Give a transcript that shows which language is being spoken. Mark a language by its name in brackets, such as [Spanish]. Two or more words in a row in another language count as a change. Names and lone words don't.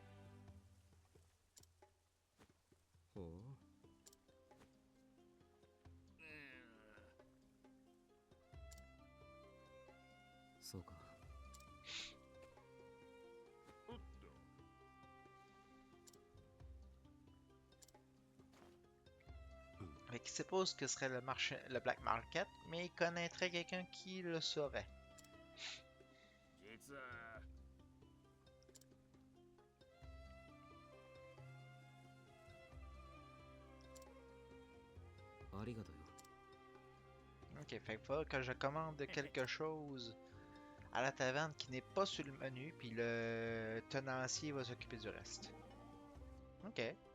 [Japanese] ほう。そうか。おっと [French] Fait qu'il sait pas ce que serait le marché, le [English] black market, [French] mais il connaîtrait quelqu'un qui le saurait. [Japanese] 実はありがとうよ。 [French] Ok, fait qu'il faut que je commande quelque chose à la taverne qui n'est pas sur le menu, puis le tenancier va s'occuper du reste. Ok.